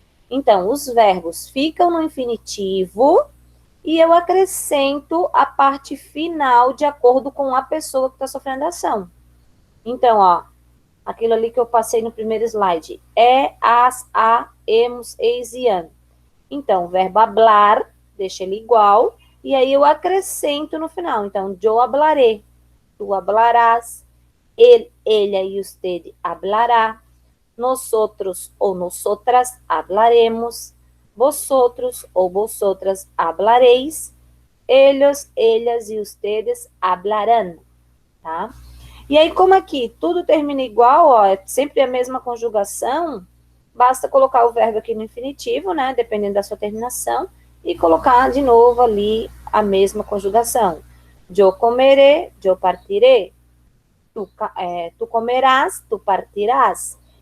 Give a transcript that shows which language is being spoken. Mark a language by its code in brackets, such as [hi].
[pt] Então, os verbos ficam no infinitivo e eu acrescento a parte final de acordo com a pessoa que está sofrendo a ação. Então, ó, aquilo ali que eu passei no primeiro slide. As, a, hemos, eis e an. Então, o verbo hablar, deixa ele igual, e aí eu acrescento no final. [es] Então, yo hablaré, tu hablarás, ele, ella e usted hablará, nosotros ou nosotras hablaremos, vosotros ou vosotras hablareis, ellos, ellas e ustedes hablarán, tá? [pt] E aí, como aqui tudo termina igual, ó, é sempre a mesma conjugação, basta colocar o verbo aqui no infinitivo, né, dependendo da sua terminação, e colocar de novo ali a mesma conjugação. [es] Yo comeré, yo partiré. Tu comerás, tu partirás.